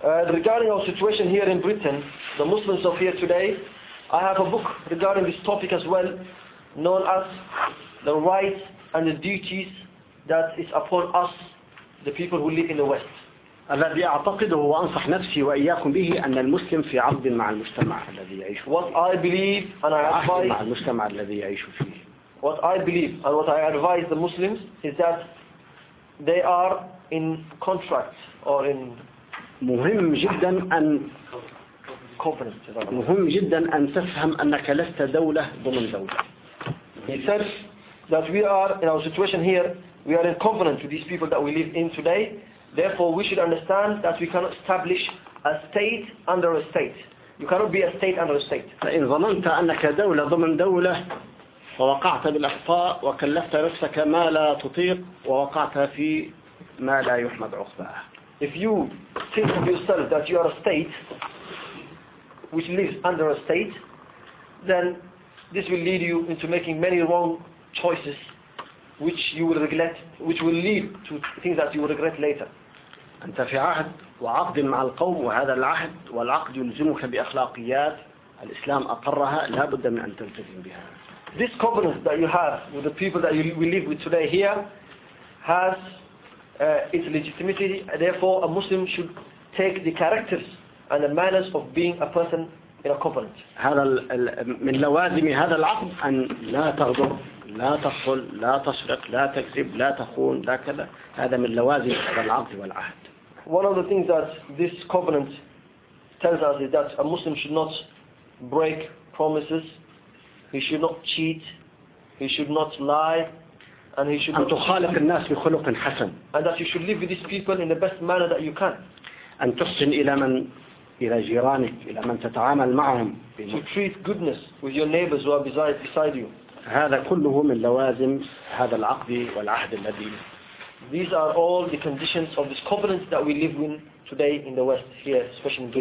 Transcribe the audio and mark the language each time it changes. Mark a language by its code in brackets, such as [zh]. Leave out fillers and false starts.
[en] Regarding our situation here in Britain, the Muslims of here today, I have a book regarding this topic as well, known as the rights and the duties that is upon us, the people who live in the West. [ar] الذي أعتقده وأنصح نفسي وإياكم به أن المسلم في عهد مع المجتمع الذي يعيش. [en] What I believe and I advise. [ar] مع المجتمع الذي يعيش فيه. [en] What I believe and what I advise the Muslims is that they are in contract or in [ar] مهم جدا أن مهم جدا أن تفهم أنك لست دولة ضمن دولة. [en] He says that we are in our situation here. We are in covenant with these people that we live in today. Therefore, we should understand that we cannot establish a state under a state. You cannot be a state under a state. [ar] فإن ظننت أنك دولة ضمن دولة ووقعت بالأخطاء وكلفت نفسك ما لا تطيق ووقعت في ما لا يحمد عقباه. [en] If you think of yourself that you are a state which lives under a state, then this will lead you into making many wrong choices which you will regret, which will lead to things that you will regret later. [ar] أنت في عهد وعقد مع القوم وهذا العهد والعقد يلزمك بأخلاقيات الإسلام أقرها لا بد من أن تلتزم بها. [en] This covenant that you have with the people that we live with today here has its legitimacy. Therefore, a Muslim should take the characters and the manners of being a person in a covenant. [ar] هذا من لوازم هذا العقد أن لا تغضب، لا تخل، لا تسرق، لا تكذب، لا تخون، لا كذا. هذا من لوازم هذا العقد والعهد. [en] One of the things that this covenant tells us is that a Muslim should not break promises. He should not cheat. He should not lie. And he should [ar] أن تخالق الناس بخلق حسن. [en] And that you should live with these people in the best manner that you can. [ar] أن تحسن إلى من إلى جيرانك، إلى من تتعامل معهم. [en] To treat goodness with your neighbors who are beside you. [ar] هذا كله من لوازم هذا العقد والعهد الذي. [en] These are all the conditions of this covenant that we live in today in the West here, especially.